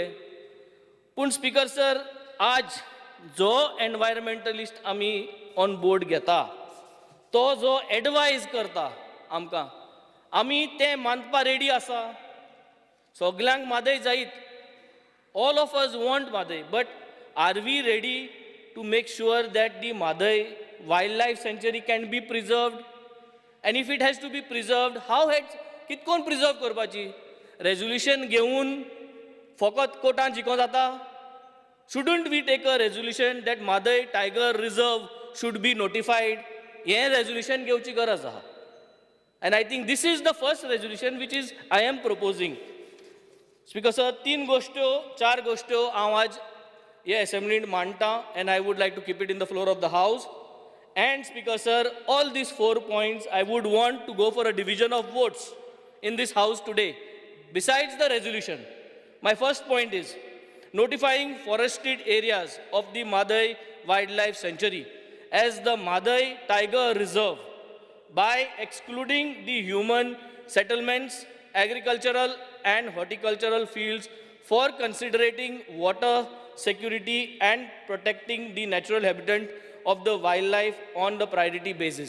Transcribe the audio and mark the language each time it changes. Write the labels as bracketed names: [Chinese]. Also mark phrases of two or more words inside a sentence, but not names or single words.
[Konkani] पूण [English] Speaker sir, [Konkani] आज जो एनवायरमेंटलिस्ट आमी [English] on board [Konkani] घेता तो जो एडवायज करता आमकां, आमी तें मानपा रेडी आसा. सगळ्यांक म्हादय जायत, [English] all of us want Mhadei, but are we ready to make sure that the Mhadei Wildlife Sanctuary can be preserved? and if it has to be preserved, how has [Konkani] कितकोन प्रिजर्व करपाची? रेजोल्युशन घेवन फकत कोर्टान जिखो जाता? [English] shouldn't we take a resolution that Mhadei Tiger Reserve should be notified [Konkani] हें रेजोल्युशन घेवची गरज आहा. [English] And I think this is the first resolution which is I am proposing. Speaker sir, 4 [Konkani] गोश्ट्यो हांव आज हे असेंब्लींत मांडटा [English] and I would like to keep it in the floor of the house. And Speaker sir, all these 4 points I would want to go for a division of votes in this house today. Besides the resolution, my first point is notifying forested areas of the Madai Wildlife Sanctuary as the Madai Tiger Reserve by excluding the human settlements, agricultural and horticultural fields for considering water security and protecting the natural habitat of the wildlife on the priority basis.